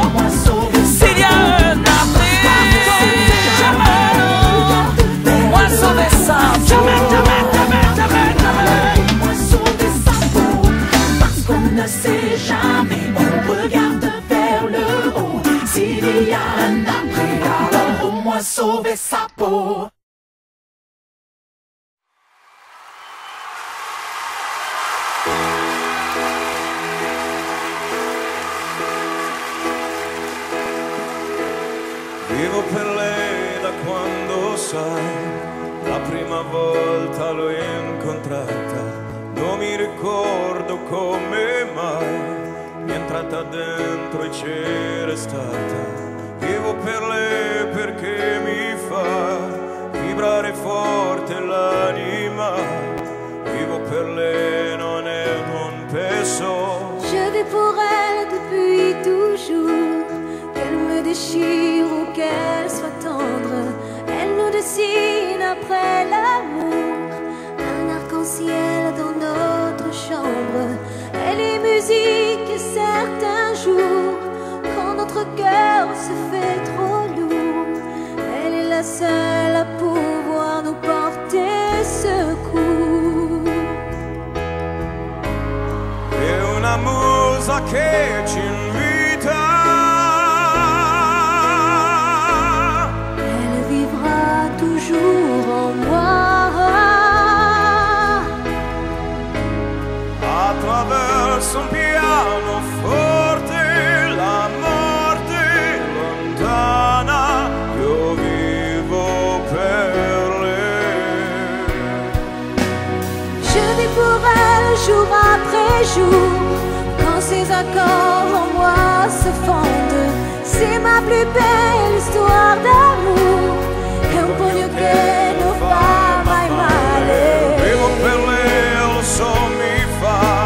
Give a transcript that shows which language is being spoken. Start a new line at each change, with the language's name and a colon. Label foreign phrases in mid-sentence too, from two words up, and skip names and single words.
French: S'il y a un après, au moins sauver sa peau. Parce qu'on ne sait jamais, on regarde vers le haut. S'il y a un après, alors au moins sauver sa peau.
Italian: Vivo per lei da quando sai, la prima volta l'ho incontrata, non mi ricordo come mai, mi è entrata dentro e c'era stata. Vivo per lei perché mi fa vibrare forte l'anima, vivo per lei, non è un peso.
French: Je vis pour elle depuis toujours, qu'elle me déchire ou qu'elle soit tendre. Elle nous dessine après l'amour, un arc-en-ciel dans notre chambre. Elle est musique et certains jours, quand notre cœur se fait trop lourd, elle est la seule à pouvoir nous porter secours.
Italian: È una musa che ci invita,
French: Elle vivra toujours en moi.
Italian: attraverso un pianoforte, la morte lontana, io vivo per lei.
French: Je vis pour elle jour après jour, quand ses accords en moi se fondent. C'est ma plus belle histoire d'amour,
Italian: è un pugno che non fa mai male. Vivo per lei, lo so mi fa